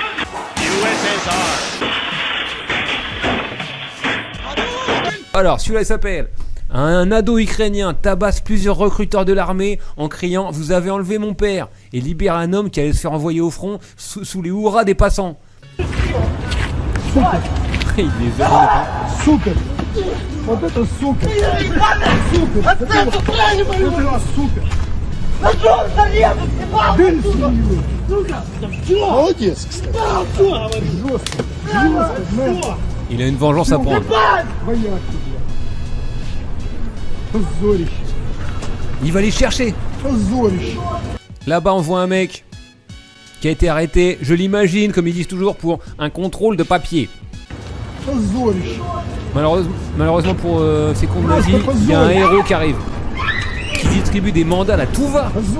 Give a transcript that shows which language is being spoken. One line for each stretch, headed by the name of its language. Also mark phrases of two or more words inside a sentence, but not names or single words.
French: Alors, celui-là, il s'appelle... Un ado ukrainien tabasse plusieurs recruteurs de l'armée en criant « Vous avez enlevé mon père » et libère un homme qui allait se faire envoyer au front sous les hurrahs des passants. Il les a...
Russian: Сука! Вот это сука! Сука! Сука! Молодец, кстати! Жестко!
French: Il a une vengeance à prendre. Il va les chercher. Là-bas on voit un mec qui a été arrêté, je l'imagine comme ils disent toujours, pour un contrôle de papier. Malheureusement pour ces cons de nazis, il y a un héros qui arrive, qui distribue des mandats à tout va.